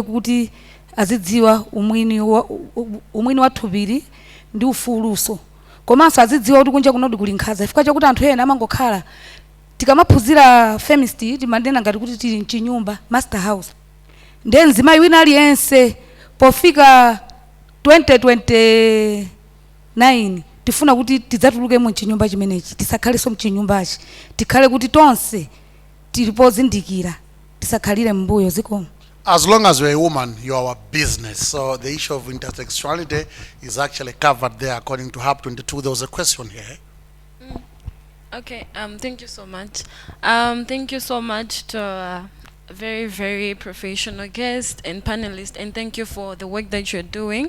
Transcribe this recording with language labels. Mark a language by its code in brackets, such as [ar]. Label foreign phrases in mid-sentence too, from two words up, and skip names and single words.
[ny] kuti azidziwa umwini wa thupiri ndi ufuluso komanso azidziwa kuti kunja kunodi kuli nkhanza chifukwa chakuti anthu ena amangokhala tikamaphunzira feminist timanena ngati kuti tili mchinyumba [en] master house [ny] ndiye mzimayi wina aliyense pofika 2029 tifuna kuti tidzatuluke mu chinyumba chimenechi tisakhaleso mchinyumbachi tikhale kuti tonse tilipozindikira tisakhalire mbuyo zikomo. [en] As long as you're a woman, you are our business. So the issue of intersectionality is actually covered there according to HAB 22. There was a question here. Okay, thank you so much. Thank you so much to a very, very professional guest and panelist, and thank you for the work that you're doing.